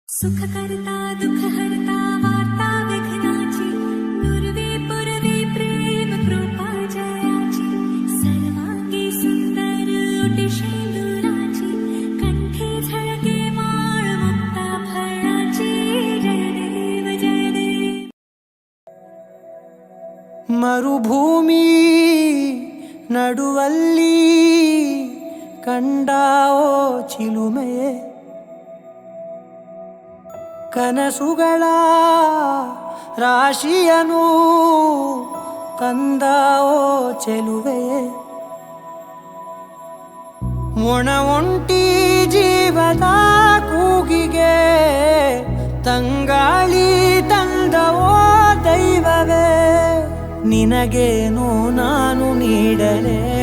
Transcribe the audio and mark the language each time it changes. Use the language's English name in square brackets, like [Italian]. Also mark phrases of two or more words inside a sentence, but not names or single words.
[Marathi] सुख करता दुख हरता वार्ता विघ्नाची पूर्वे पूर्वे प्रेम कृपा जयाची सर्वांगी सुंदर ओटी शेंदुराची कंठी झळके माळ मुक्ता फळाची जय देव [Kannada] ಮರುಭೂಮಿ ನಡುವಲ್ಲಿ ಕಂಡಾವೋ ಚಿಲುಮೆಯೇ ಕನಸುಗಳ ರಾಶಿಯನು ತಂದಾವೋ ಚೆಲುವೆಯೇ ಒಣ ಒಂಟಿ ಜೀವದ ಕೂಗಿಗೆ ತಂಗಾಳಿ ತಂದವೋ ದೈವವೇ ನಿನಗೇನು ನಾನು ನೀಡಲೇ